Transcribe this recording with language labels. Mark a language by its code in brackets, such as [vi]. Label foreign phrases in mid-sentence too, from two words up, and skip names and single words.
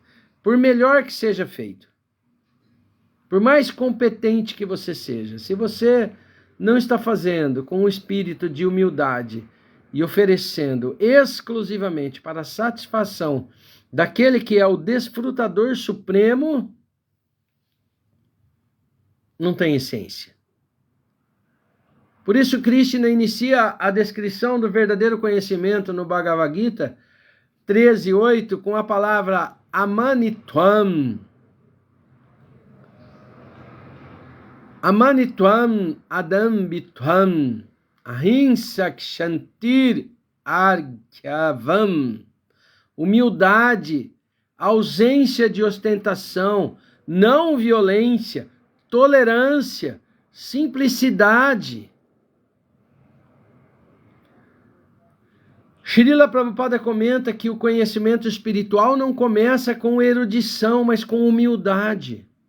[pt] Por melhor que seja feito, por mais competente que você seja, se você não está fazendo com o espírito de humildade e oferecendo exclusivamente para a satisfação daquele que é o desfrutador supremo, não tem essência. Por isso Krishna inicia a descrição do verdadeiro conhecimento no Bhagavad Gita 13:8 com a palavra amanitvam. [sa] अमानित्वम् अदम्भित्वम् अहिंसक् शान्तिर् अर्ग्यवम्. [pt] Humildade, ausência de ostentação, não violência, tolerância, simplicidade. Srila Prabhupada comenta que o conhecimento espiritual não começa com erudição, mas com humildade.